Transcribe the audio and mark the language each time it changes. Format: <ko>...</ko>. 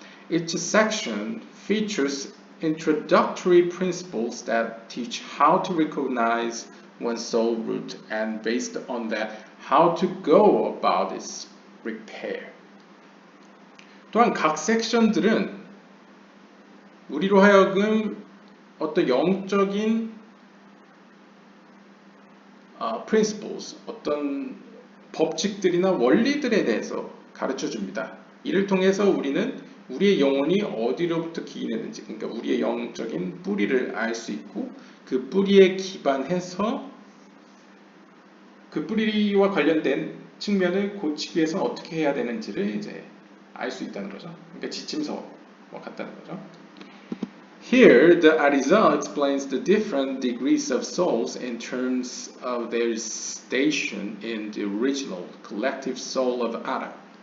<en>Each section features introductory principles that teach how to recognize one's soul root and based on that, how to go about its repair.</en> <ko>또한 각 섹션들은 우리로 하여금 어떤 영적인 principles, 어떤 법칙들이나 원리들에 대해서 가르쳐 줍니다. 이를 통해서 우리는 우리의 영혼이 어디로부터 기인했는지, 그러니까 우리의 영적인 뿌리를 알 수 있고 그 뿌리에 기반해서 그 뿌리와 관련된 측면을 고치기 위해서 어떻게 해야 되는지를 이제 알 수 있다는 거죠. 그러니까 지침서와 같다는 거죠.</ko> <en>Here, the Arizal explains the different degrees of souls in terms of their station in the original collective soul of Adam.</en>